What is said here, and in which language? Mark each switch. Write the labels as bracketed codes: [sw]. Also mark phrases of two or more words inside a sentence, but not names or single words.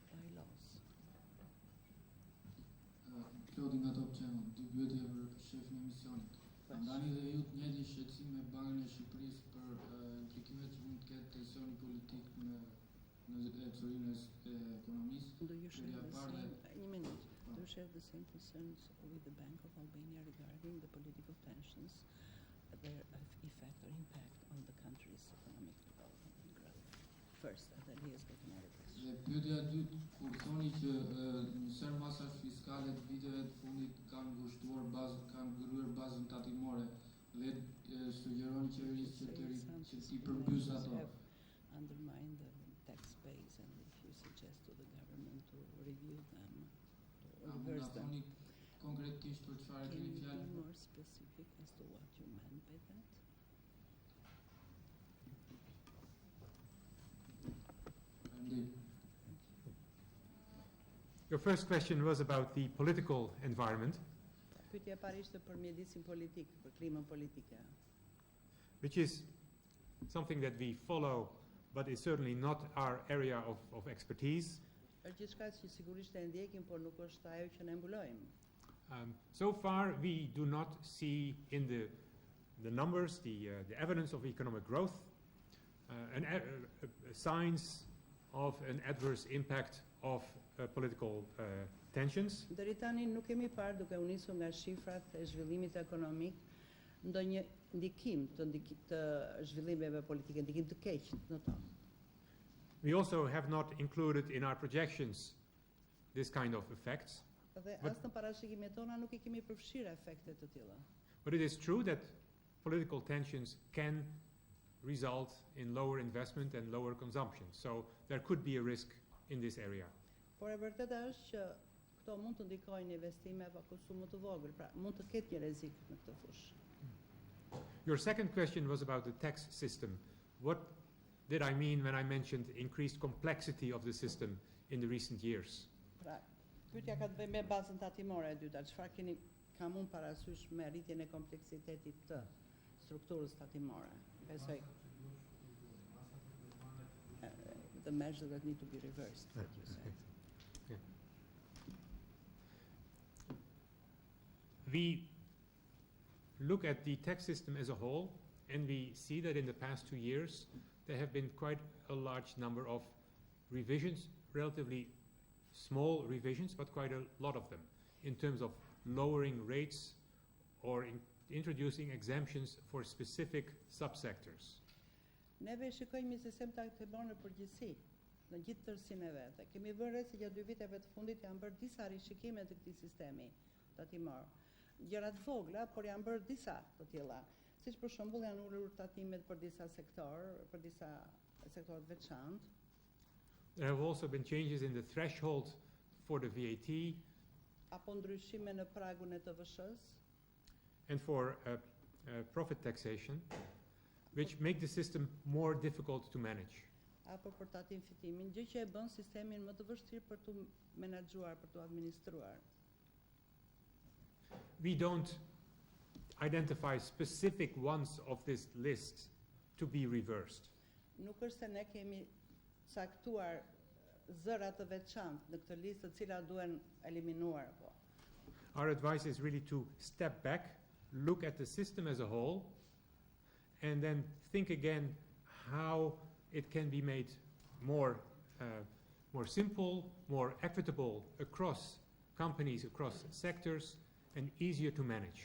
[sq] Klodi nga Top Channel, dy pyetje për shefin e misionit. Ndani dhe ju të njëjtin shqetësim me Bankën e Shqipërisë për implikimet që mund të ketë tensioni politik në ecurinë e ekonomisë. [en] Do you share [sq] Pyetja [en] the [sq] e parë [en] same, [sq] dhe- një minutë, [en] do you share the same concerns with the Bank of Albania regarding the political tensions, their effect or impact on the country's economic development and growth? First, and then he has got another question. [sq] Dhe pyetja e dytë, kur thoni që një sër masash fiskale të viteve të fundit kanë ngushtuar kanë ngryr bazën tatimore, dhe sugjeroni qeverisë që t'i përmbys ato. [en] Undermine the tax base, and if you suggest to the government to review them, to [sq] A mund [en] reverse [sq] ta [en] them. [sq] thoni konkretisht për çfarë [en] Can [sq] keni [en] you be [sq] fjalë? [en] more specific as to what you meant by that? [sq] Faleminderit. [en] Your first question was about the political environment, [sq] Pyetja e parë ishte për mjedisin politik, për klimën politike. [en] which is something that we follow, but is certainly not our area of expertise. [sq] Është gjithçka që sigurisht e ndjekim, por nuk është ajo që ne mbulojmë. [en] So far, we do not see in the numbers, the evidence of economic growth, signs of an adverse impact of political tensions. [sq] Deri tani nuk kemi parë, duke u nisur nga shifrat e zhvillimit ekonomik, ndonjë ndikim të zhvillimeve politike, ndikim të keq në to. [en] We also have not included in our projections this kind of effects. [sq] Dhe [en] But- as [sq] në parashikimet tona nuk I kemi përfshirë efekte të tilla. [en] But it is true that political tensions can result in lower investment and lower consumption. So there could be a risk in this area. [sq] Por e vërteta është që këto mund të ndikojnë investime pa konsum më të vogël, pra mund të ketë një rrezik në këtë fushë. [en] Your second question was about the tax system. What did I mean when I mentioned increased complexity of the system in the recent years? [sq] Pra, pyetja ka të bëjë me bazën tatimore e dyta. Çfarë kam unë parasysh me rritjen e kompleksitetit të strukturës tatimore? [en] Besoj the measures that need to be reversed, that you said. Yeah. We look at the tax system as a whole, and we see that in the past 2 years, there have been quite a large number of revisions, relatively small revisions, but quite a lot of them, in terms of lowering rates or introducing exemptions for specific subsectors. [sq] Neve shikojmë një sistem tatimor në përgjithësi, në gjithë tërësinë e vet. Kemi vënë re se gjatë 2 viteve të fundit janë bërë disa rishikime të këtij sistemi tatimor. Gjëra të vogla, por janë bërë disa të tilla. Siç për shembull janë ulur tatimet për disa sektorë të veçantë. [en] There have also been changes in the threshold for the VAT [sq] Apo ndryshime në pragun e TVSH-s, [en] and for profit taxation, which make the system more difficult to manage. [sq] apo për tatim fitimin, gjë që e bën sistemin më të vështirë për tu menaxhuar, për tu administruar. [en] We don't identify specific ones of this list to be reversed. [sq] Nuk është se ne kemi caktuar zëra të veçantë në këtë listë të cilat duhen eliminuar apo. [en] Our advice is really to step back, look at the system as a whole, and then think again how it can be made more simple, more equitable across companies, across sectors, and easier to manage.